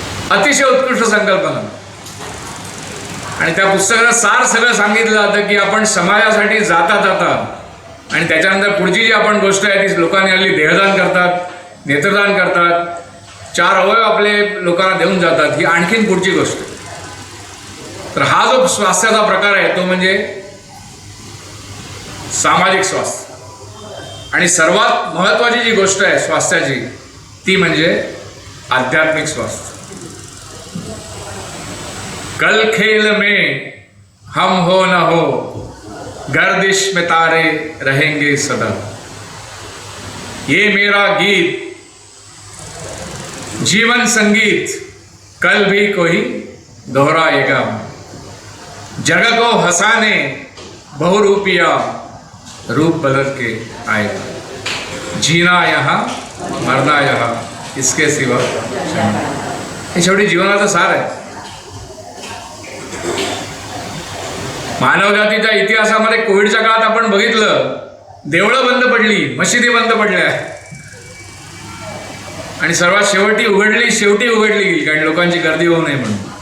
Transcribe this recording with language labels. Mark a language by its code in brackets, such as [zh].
[mr] अतिशय उत्कृष्ट संकल्पना. आणि त्या पुस्तकाचं सार सगळं सांगितलं जातं की आपण समाजासाठी जाता जाता आणि त्याच्यानंतर पुढची जी आपण गोष्ट आहे ती लोकांनी हल्ली देहदान करतात, नेत्रदान करतात, 4 अवयव आपले लोकांना देऊन जातात, ही आणखीन पुढची गोष्ट. तर हा जो स्वास्थ्याचा प्रकार आहे तो म्हणजे सामाजिक स्वास्थ्य. आणि सर्वात महत्त्वाची जी गोष्ट आहे स्वास्थ्याची ती म्हणजे आध्यात्मिक स्वास्थ्य. [hi] कल खेल में हम हो न हो, गर्दिश में तारे रहेंगे सदा. ये मेरा गीत, जीवन संगीत, कल भी कोई दोहराएगा. जग को हंसाने बहुरूपिया रूप बदल के आएगा. जीना यहाँ, मरना यहाँ, इसके सिवा. [mr] हे शेवटी जीवनाचा सार आहे. मानवजातीच्या इतिहासामध्ये कोविडच्या काळात आपण बघितलं, देवळं बंद पडली, मशिदी बंद पडल्या आणि सर्वात शेवटी उघडली गेली कारण लोकांची गर्दी होऊ नये म्हणून.